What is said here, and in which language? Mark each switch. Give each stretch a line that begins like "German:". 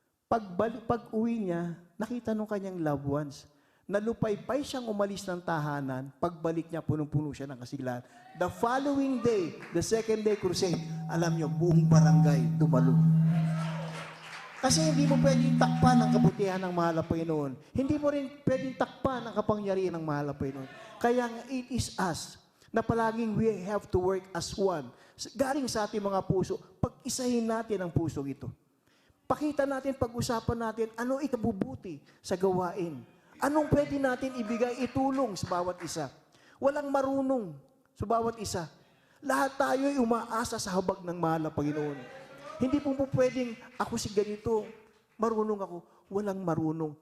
Filipino: Pag-uwi niya, nakita nung kanyang loved ones, nalupaypay siyang umalis ng tahanan, pagbalik niya, punong-puno siya ng kasilahan.
English: The following day, the second day crusade,
Filipino: alam niyo, buong barangay dumalo. Kasi hindi mo pwedeng takpan ang kabutihan ng mahal na Panginoon. Hindi mo rin pwedeng takpan ang kapangyarihan ng mahal na Panginoon.
English: Kaya it is us
Filipino: na palaging
English: we have to work as one.
Filipino: Galing sa ating mga puso, pag-isahin natin ang puso ito. Pakita natin, pag-usapan natin, ano ikabubuti sa gawain. Anong pwede natin ibigay, itulong sa bawat isa. Walang marunong sa bawat isa. Lahat tayo ay umaasa sa habag ng mahal na Panginoon. Hindi po pwedeng, ako si ganito, marunong ako. Walang marunong.